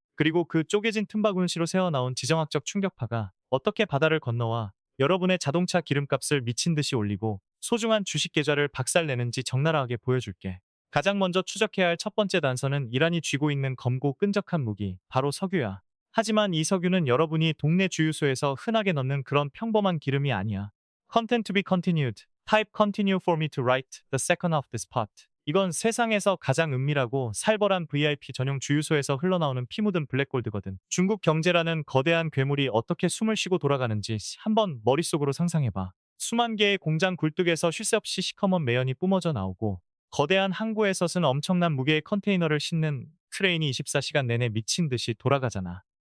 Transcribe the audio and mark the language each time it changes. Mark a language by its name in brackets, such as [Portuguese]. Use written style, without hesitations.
[Korean] 그리고 그 쪼개진 틈바구니로 새어나온 지정학적 충격파가 어떻게 바다를 건너와 여러분의 자동차 기름값을 미친 듯이 올리고 소중한 주식 계좌를 박살내는지 적나라하게 보여줄게. 가장 먼저 추적해야 할 첫 번째 단서는 이란이 쥐고 있는 검고 끈적한 무기, 바로 석유야. 하지만 이 석유는 여러분이 동네 주유소에서 흔하게 넣는 그런 평범한 기름이 아니야. [English] Content to be continued. Type continue for me to write the second of this part. [Korean] 이건 세상에서 가장 은밀하고 살벌한 VIP 전용 주유소에서 흘러나오는 피 묻은 블랙골드거든. 중국 경제라는 거대한 괴물이 어떻게 숨을 쉬고 돌아가는지 한번 머릿속으로 상상해봐. 수만 개의 공장 굴뚝에서 쉴 새 없이 시커먼 매연이 뿜어져 나오고 거대한 항구에서 쓴 엄청난 무게의 컨테이너를 싣는 크레인이 24시간 내내 미친 듯이 돌아가잖아.